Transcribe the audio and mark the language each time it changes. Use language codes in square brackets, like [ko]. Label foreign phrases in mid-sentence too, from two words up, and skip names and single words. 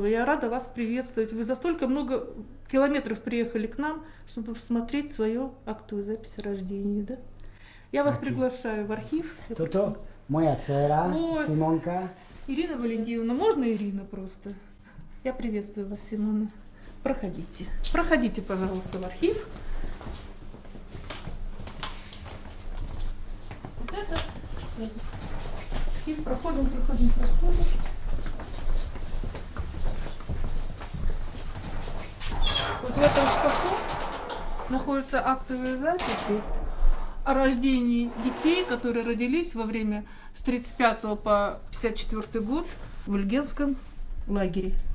[ru] Я рада вас приветствовать. Вы за столько много километров приехали к нам, чтобы посмотреть свою актовую запись о рождении, да? Я вас приглашаю в архив. [sk] Toto moja dcera, Simonka. [ru] Ирина Валентиновна, можно Ирина просто? Я приветствую вас, Симона. Проходите. Проходите, пожалуйста, в архив. Вот это. И проходим. Вот в этом шкафу находятся актовые записи о рождении детей, которые родились во время с 35 по 54 год в Ильгенском лагере.